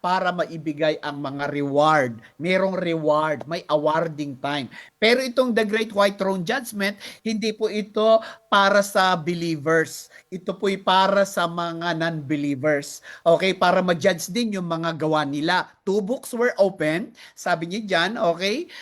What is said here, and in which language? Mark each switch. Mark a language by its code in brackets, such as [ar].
[tl] Para maibigay ang mga reward. Merong reward, may awarding time. Pero itong the Great White Throne Judgment, hindi po ito para sa believers. Ito po'y para sa mga non-believers. Okay, para ma-judge din yung mga gawa nila. [en] Two books were open, sabi niya dyan, okay?